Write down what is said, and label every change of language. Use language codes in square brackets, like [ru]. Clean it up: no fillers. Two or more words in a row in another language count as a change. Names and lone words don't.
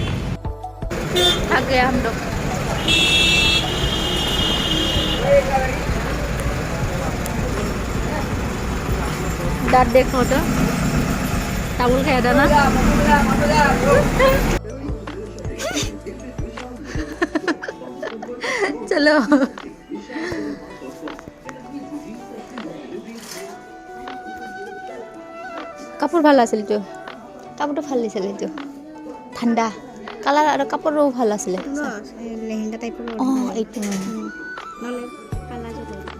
[hi] थक गया हम लोग दांत देखो तो ताबुल खाया था ना चलो [as] কাপোৰ ভাল আছিল তো কাপোৰটো ভাল দিছিল এইটো ঠাণ্ডা কালাৰ আৰু কাপোৰো ভাল আছিলে লেহেঙ্গা টাইপৰ এইটো নহলে কালা যাব